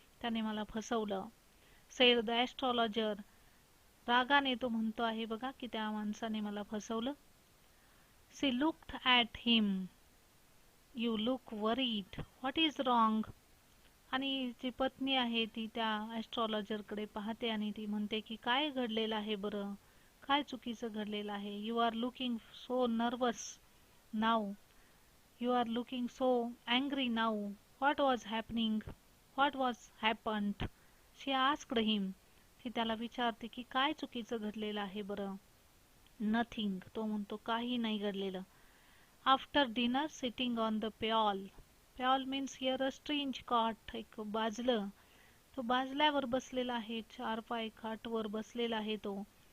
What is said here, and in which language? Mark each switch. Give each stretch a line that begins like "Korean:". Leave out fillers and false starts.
Marathi: त्याने मला फसवलं.
English: Said the astrologer.
Marathi: रागाने तो म्हणतो आहे बघा की त्या माणसाने मला फसवलं.
English: She looked at him. You look worried. What is wrong.
Marathi: आणि जी पत्नी आहे ती त्या ॲस्ट्रॉलॉजरकडे पाहते आणि ती म्हणते की काय घडलेलं आहे बरं, काय चुकीचं घडलेलं आहे.
English: You are looking so nervous now. You are looking so angry now. What was happening. What was happened. She asked him.
Marathi: ती त्याला विचारते की काय चुकीचं घडलेलं आहे बरं. नथिंग. तो म्हणतो काही नाही घडलेलं.
English: After dinner sitting on the pyal. Pyal means here a strange cot,
Marathi: एक बाजलं. तो बाजल्यावर बसलेला आहे, 4 पाय खाटवर बसलेला आहे तो.